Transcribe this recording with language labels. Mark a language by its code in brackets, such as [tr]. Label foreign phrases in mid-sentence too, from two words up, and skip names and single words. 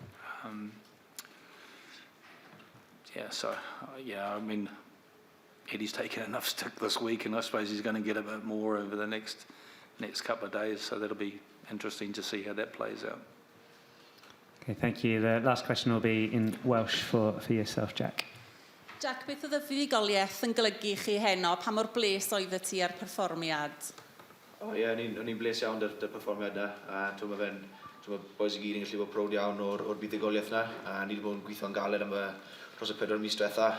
[en] I mean, Eddie's taken enough stick this week, and I suppose he's going to get a bit more over the next couple of days, so that'll be interesting to see how that plays out. Okay, thank you. The last question will be in Welsh for yourself, Jac. [cy] Jac, beth oedd y fuddugoliaeth yn golygu chi heno? Pa mor bles oedd y ti ar perfformiad? O'n i'n bles iawn dy'r perfformiad yna. Mae fe'n, boys i gyd yn gallu bod proud iawn o'r buddugoliaeth yna. Ni wedi bod yn gweithio'n galed am dros y 4 mis diwetha.